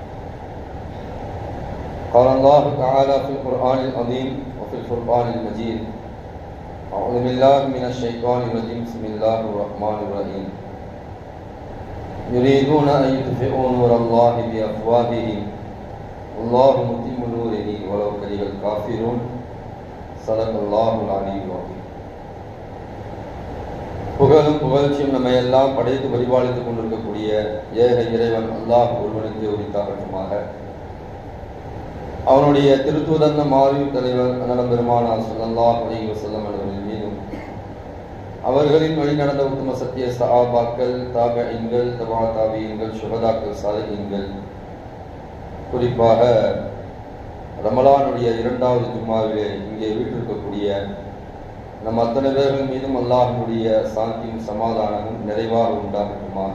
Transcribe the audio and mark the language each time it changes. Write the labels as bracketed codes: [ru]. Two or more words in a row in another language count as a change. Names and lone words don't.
[ar] قال الله تعالى في القرآن العظيم وفي الفرقان المجيد: أعوذ بالله من الشيطان الرجيم، بسم الله الرحمن الرحيم. يريدون أن يطفئوا نور الله بأفواههم والله متم نوره ولو كره الكافرون. صدق الله العلي العظيم. [ta] புகழும் புகழ்ச்சியும் நம்மை எல்லாம் படைத்து பரிபாலித்துக் கொண்டிருக்கக்கூடிய ஏக இறைவன் அல்லாஹ் ஒருவனுக்கு உரித்தாகட்டுமாக. அவனுடைய திருத்தூதன் மாறியும் தலைவர் அண்ணலம் பெருமானார் ஸல்லல்லாஹு அலைஹி வஸல்லம் அவர்களின் மீதும், அவர்களின் வழி நடந்த உத்தம சத்திய சஹாபாக்கள், தாபிஈன்கள், தபா தாபிஈன்கள், சுஹதாக்கள், சாலிஹீன்கள், குறிப்பாக ரமலானுடைய இரண்டாவது ஜும்மாவிலே இங்கே வீட்டிருக்கக்கூடிய நம் அத்தனை பேர்கள் மீதும் அல்லாஹ்வுடைய சாந்தியும் சமாதானமும் நிறைவாக உண்டாகட்டுமாக.